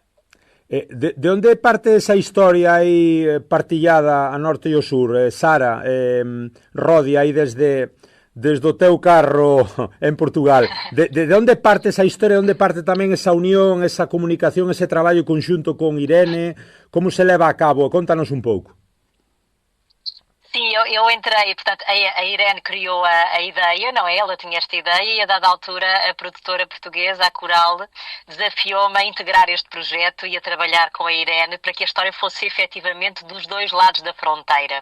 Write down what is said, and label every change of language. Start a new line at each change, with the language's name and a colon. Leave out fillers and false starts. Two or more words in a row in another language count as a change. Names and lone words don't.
Galician: De onde parte esa historia aí partillada a norte e o sur, Sara, Rodi, aí desde o teu carro en Portugal? De onde parte esa historia, de onde parte tamén esa unión, esa comunicación, ese traballo conxunto con Irene? Como se leva a cabo? Contanos un pouco.
Portuguese: Sim, eu entrei, portanto, a Irene criou a ideia, não é? Ela tinha esta ideia e a dada altura a produtora portuguesa, a Coral, desafiou-me a integrar este projeto e a trabalhar com a Irene para que a história fosse efetivamente dos dois lados da fronteira.